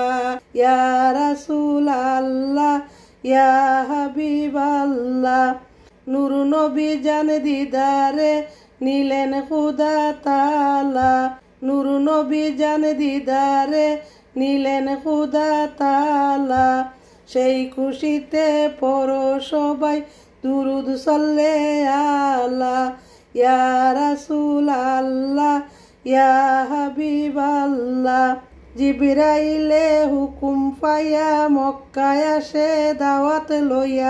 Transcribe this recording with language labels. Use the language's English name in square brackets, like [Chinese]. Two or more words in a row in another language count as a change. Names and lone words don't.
[Arabic] يا رسول الله يا حبيب الله. [Bangla] নূর নবী জান দীদারে নিলেন খোদা তালা। নূর নবী জান দীদারে নিলেন খোদা তালা। সেই খুশিতে পড়ো সবাই দুরুদ [Arabic] صلِّ على. يا رسول الله يا حبيب الله. [Bangla] জিবরাইলে হুকুম পাইয়া মক্কায় আসে দাওয়াত লইয়া।